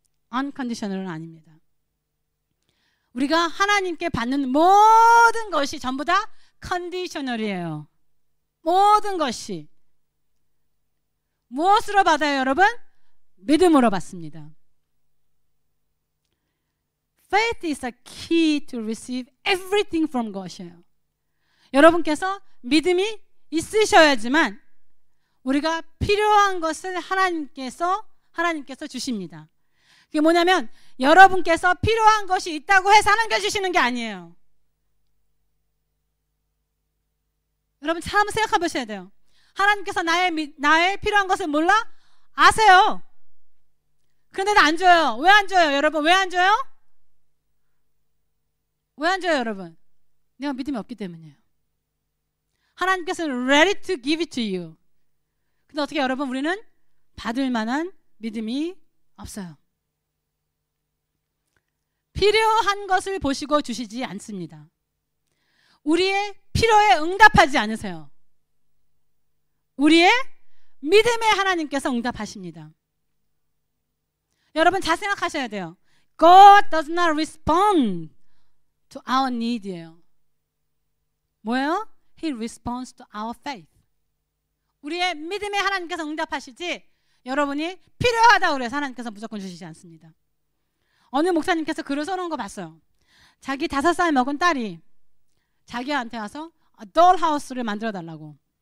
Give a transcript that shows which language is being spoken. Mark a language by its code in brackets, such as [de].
[ko] 언컨디셔널은 아닙니다. 우리가 하나님께 받는 모든 것이 전부 다 컨디셔널이에요. 모든 것이. 무엇으로 받아요, 여러분? 믿음으로 받습니다. [en] Faith is a key to receive everything from God이에요. [ko] 여러분께서 믿음이 있으셔야지만 우리가 필요한 것을 하나님께서 주십니다. 그게 뭐냐면 여러분께서 필요한 것이 있다고 해서 하나님께서 주시는 게 아니에요. 여러분 잘 한번 생각해 보셔야 돼요. 하나님께서 나의 필요한 것을 몰라? 아세요. 그런데도 안 줘요. 왜 안 줘요, 여러분? 왜 안 줘요? 왜 안 줘요, 여러분? 내가 믿음이 없기 때문이에요. 하나님께서는 [en] ready to give it to you. [ko] 근데 어떻게 여러분, 우리는 받을 만한 믿음이 없어요. 필요한 것을 보시고 주시지 않습니다. 우리의 필요에 응답하지 않으세요. 우리의 믿음에 하나님께서 응답하십니다. 여러분 잘 생각하셔야 돼요. [en] God does not respond to our need예요. [ko] 뭐예요? [en] He responds to our faith. [ko] 우리의 믿음에 하나님께서 응답하시지 여러분이 필요하다고 그래서 하나님께서 무조건 주시지 않습니다. 어느 목사님께서 글을 써놓은 거 봤어요. 자기 5살 먹은 딸이 자기한테 와서 dolhouse를 만들어 달라고.